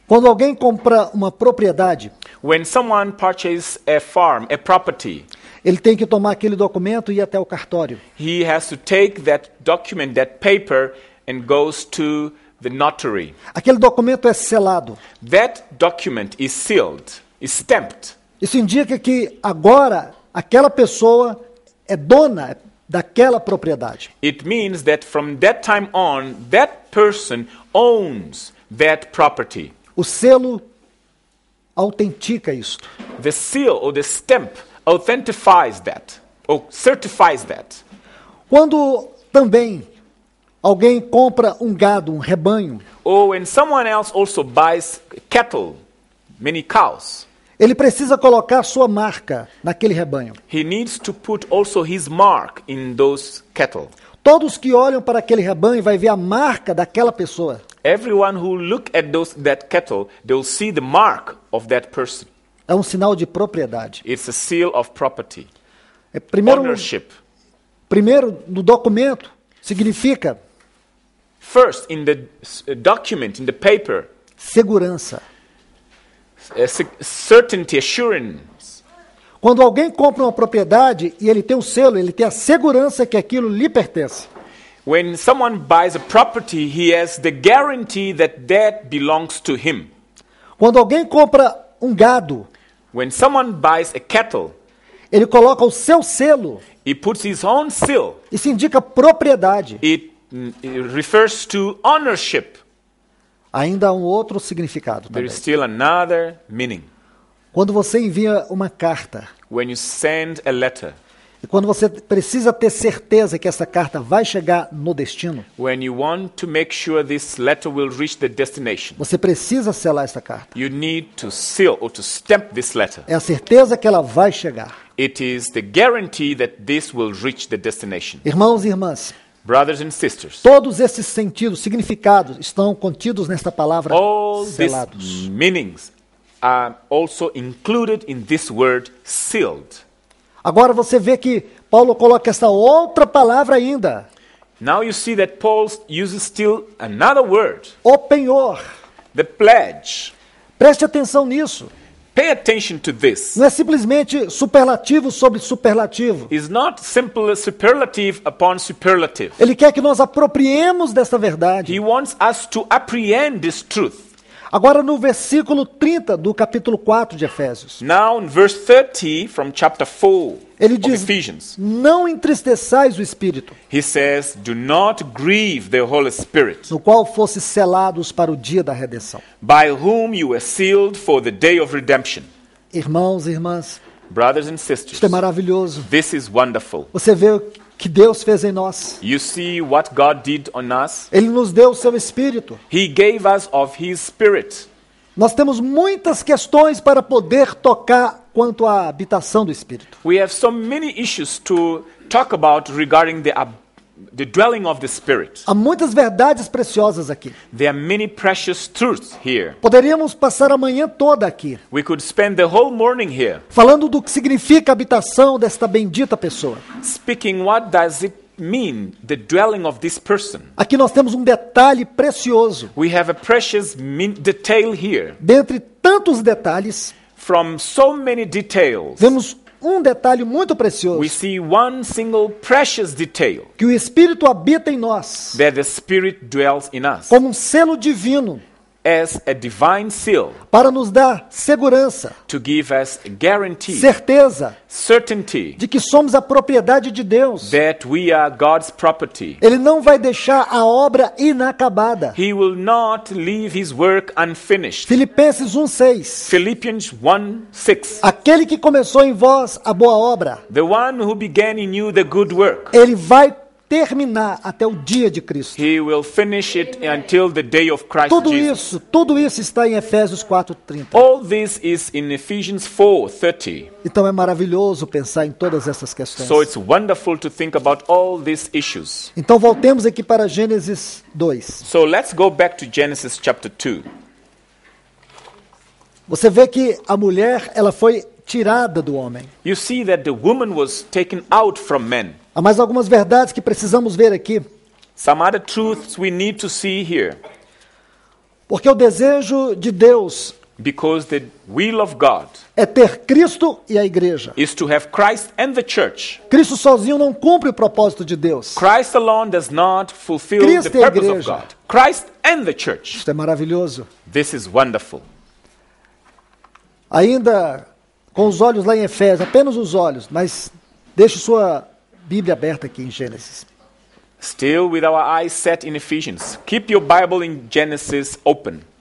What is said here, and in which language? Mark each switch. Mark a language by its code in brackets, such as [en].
[pt] Quando alguém compra uma propriedade, [en] When someone purchases a farm, a property, [pt] ele tem que tomar aquele documento e ir até o cartório. [en] he has to take that document, that paper, and goes to the notary. [pt] Aquele documento é selado. [en] That document is sealed, is stamped. [pt] Isso indica que agora aquela pessoa é dona daquela propriedade. [en] It means that from that time on, that person owns that property. [pt] O selo autentica isto. [en] The seal or the stamp authentifies that, or certifies that. [pt] Quando também alguém compra um gado, um rebanho, [en] Or when someone else also buys cattle, many cows, [pt] ele precisa colocar sua marca naquele rebanho. [en] he needs to put also his mark in those cattle. [pt] Todos que olham para aquele rebanho vai ver a marca daquela pessoa. [en] Everyone who look at that cattle, they will see the mark of that person. [pt] É um sinal de propriedade. [en] It's a seal of property, [pt] Primeiro, [en] ownership. [pt] no documento, significa [en] First, in the document, in the paper, [pt] segurança. [en] certainty, assurance. [pt] Quando alguém compra uma propriedade e ele tem um selo, ele tem a segurança que aquilo lhe pertence. [en] When someone buys a property, he has the guarantee that that belongs to him. [pt] Quando alguém compra um gado, [en] When someone buys a cattle, [pt] ele coloca o seu selo. [en] he puts his own seal. [pt] Isso indica propriedade. [en] It refers to ownership. [pt] Ainda há um outro significado [en] There [pt] também. [en] is still another meaning. [pt] Quando você envia uma carta, [en] When you send a letter, [pt] e quando você precisa ter certeza que essa carta vai chegar no destino, [en] when you want to make sure this letter will reach the destination, [pt] você precisa selar essa carta. [en] you need to seal or to stamp this letter. [pt] É a certeza que ela vai chegar. [en] It is the guarantee that this will reach the destination. [pt] Irmãos e irmãs, [en] Brothers and sisters, [pt] todos esses sentidos, significados estão contidos nesta palavra [en] all these [pt] selados. [en] meanings are also included in this word sealed. [pt] Agora você vê que Paulo coloca essa outra palavra ainda, [en] Now you see that Paul uses still another word, [pt] o penhor. [en] the pledge. [pt] Preste atenção nisso. [en] Pay attention to this. [pt] Não é simplesmente superlativo sobre superlativo. [en] It's not simple superlative upon superlative. [pt] Ele quer que nós apropriemos dessa verdade. [en] He wants us to apprehend this truth. [pt] Agora no versículo 30 do capítulo 4 de Efésios. [en] Now in verse 30 from chapter 4 [pt] Ele [en] of [pt] diz, [en] Ephesians, [pt] não entristeçais o Espírito, [en] he says, do not grieve the Holy Spirit, [pt] no qual fostes selados para o dia da redenção. [en] by whom you were sealed for the day of redemption. [pt] Irmãos e irmãs, [en] Brothers and sisters, [pt] isto é maravilhoso. [en] this is wonderful. [pt] Você vê o que Deus fez em nós. [en] You see what God did on us? [pt] Ele nos deu o seu Espírito. [en] He gave us of His Spirit. [pt] Nós temos muitas questões para poder tocar quanto à habitação do Espírito. [en] We have so many issues to talk about regarding the dwelling of the Spirit. [pt] Há muitas verdades preciosas aqui. [en] There are many precious truths here. [pt] Poderíamos passar a manhã toda aqui, [en] We could spend the whole morning here [pt] falando do que significa a habitação desta bendita pessoa. [en] speaking what does it mean, the dwelling of this person. [pt] Aqui nós temos um detalhe precioso. [en] We have a precious detail here. [pt] Dentre tantos detalhes, [en] From so many details, [pt] vemos um detalhe muito [en] we [pt] precioso, [en] see one single precious detail, [pt] que o Espírito habita em nós, [en] that the Spirit dwells in us [pt] como um selo divino, [en] as a divine seal [pt] para nos dar segurança, [en] to give us a guarantee, [pt] certeza [en] certainty [pt] de que somos a propriedade de Deus. [en] that we are God's property. [pt] Ele não vai deixar a obra inacabada. [en] He will not leave His work unfinished. [pt] Filipenses 1:6. [en] Philippians 1:6. [pt] Aquele que começou em vós a boa obra, [en] The one who began in you the good work, [pt] ele vai terminar até o dia de Cristo. [en] He will finish it until the day of Christ Jesus. [pt] Tudo isso está em Efésios 4:30. [en] All this is in Ephesians 4:30. [pt] Então é maravilhoso pensar em todas essas questões. [en] So it's wonderful to think about all these issues. [pt] Então voltemos aqui para Gênesis 2. [en] So let's go back to Genesis chapter 2. [pt] Você vê que a mulher, ela foi tirada do homem. [en] You see that the woman was taken out from men. [pt] Há mais algumas verdades que precisamos ver aqui. [en] Some other truths we need to see here. [pt] Porque o desejo de Deus [en] Because the will of God [pt] é ter Cristo e a igreja. [en] is to have Christ and the church. [pt] Cristo sozinho não cumpre o propósito de Deus. [en] Christ alone does not fulfill [pt] Cristo [en] the [pt] e a [en] purpose of [pt] igreja. [en] God. Christ and the church. [pt] Isso é maravilhoso. [en] This is wonderful. [pt] Ainda com os olhos lá em Efésios, apenas os olhos, mas deixe sua Bíblia aberta aqui em Gênesis. [en] Still with our eyes set in Ephesians. Keep your Bible in Genesis open.